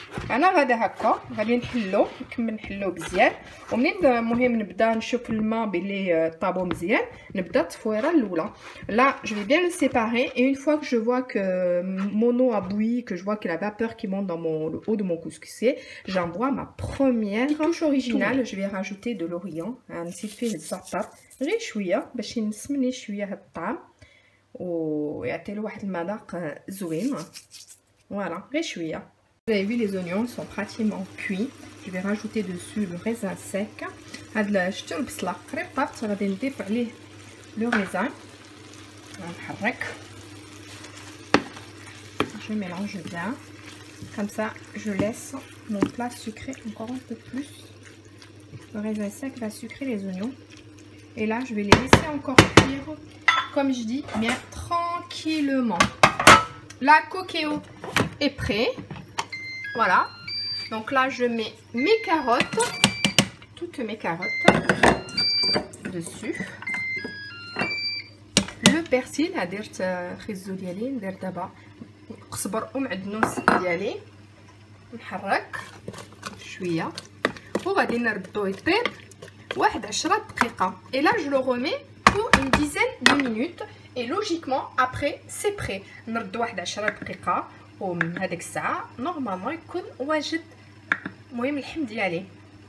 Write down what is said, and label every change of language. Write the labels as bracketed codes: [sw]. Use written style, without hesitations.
[ar] انا غادا هكا غادي نحلو نكمل نحلو مزيان. ومنين المهم نبدا نشوف الماء بلي طابو مزيان نبدا التصفيره الاولى. [fr] Là je vais bien le séparer et une fois que je vois que mon eau a bouilli, que je vois que la vapeur qui monte dans le haut de mon couscoussier, j'envoie ma première touche originale. Je vais rajouter de l'orient. [ar] نسيت فيه الزعتر غير شويه باش ينسمني شويه هاد الطعم ويعطي له واحد المذاق زوين. Voilà, غير شويه. [fr] Vous avez vu, les oignons sont pratiquement cuits. Je vais rajouter dessus le raisin sec. [ar] هاد شفتوا البصله قريب طابت غادي نضيف عليه لو raisin. نحرك. [fr] Je mélange bien. Comme ça, je laisse mon plat sucré encore un peu plus. Le raisin sec va sucrer les oignons. Et là, je vais les laisser encore cuire, comme je dis, bien tranquillement. La coqueo est prêt. Voilà. Donc là, je mets mes carottes, toutes mes carottes dessus. Le persil, [ar] درت خيزو ديالي ندير دابا نصبر ومعدنوس ديالي نحرك شويه وغادي نردو يطيب واحد 10 دقيقه. [fr] Et là je le remets pour une dizaine de minutes et logiquement après c'est prêt. [ar] نردو واحد 10 دقيقه ومن هذيك الساعه نورمالمون يكون واجد. المهم اللحم ديالي